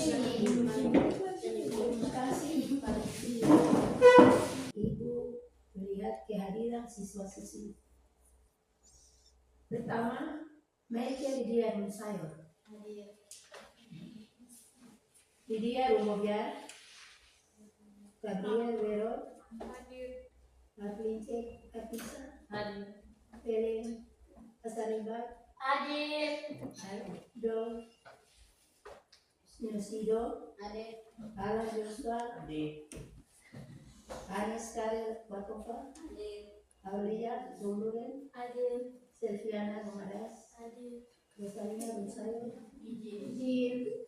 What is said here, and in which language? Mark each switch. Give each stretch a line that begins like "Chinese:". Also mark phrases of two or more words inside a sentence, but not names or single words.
Indonesian: Terima kasih kepada Ibu melihat kehadiran siswa-siswi. Pertama, Michael Lydia Sayur, Lydia Rumobiar, Gabriel Vero, Marlince Kapisa, Helen Asaribat, Dong Nasido, Alan Joshua, Anas Karel Watova, Aulia Zuluren, Selviana Romadas, Rosalina Rosario, Jin,